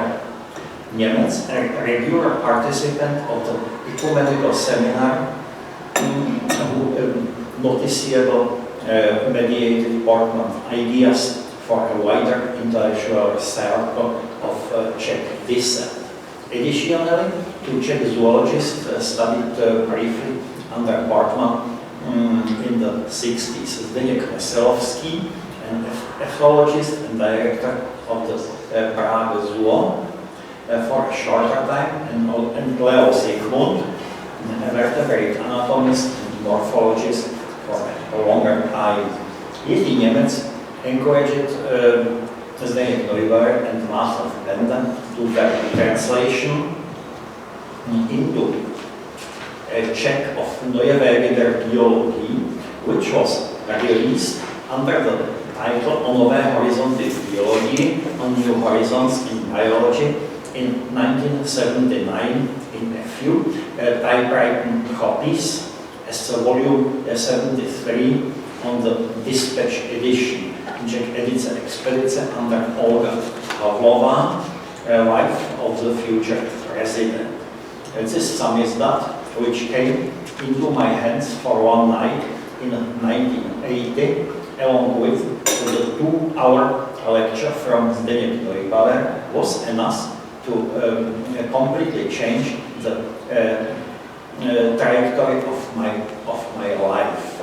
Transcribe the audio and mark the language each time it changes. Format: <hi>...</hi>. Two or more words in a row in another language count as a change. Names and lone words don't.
<en>Němec, a regular participant of the ecumenical seminar, who noticeable mediated Portmann's ideas for a wider intellectual circle of Czech descent. Additionally, two Czech zoologists studied briefly under Portmann in the 60s. Zdeněk Veselovský, an ethologist and director of the Prague Zoo, for a shorter time, and Leo Sigmund, a vertebrate anatomist and morphologist, for a longer time. Jiří Němec encouraged Zdeněk Neuber and Václav Benda to their translation into Czech of Neue Wege der Biologie, which was released under the title O nové horizonty v biologii, On New Horizons in Biology, in 1979 in a few typewritten copies as a volume 73 on the Dispatch edition, Czech edice expedice under Olga Pavlova, wife of the future president. This samizdat, which came into my hands for one night in 1980, along with the 2-hour lecture from Zdeněk Neubauer, was enough to completely change the trajectory of my life.</en>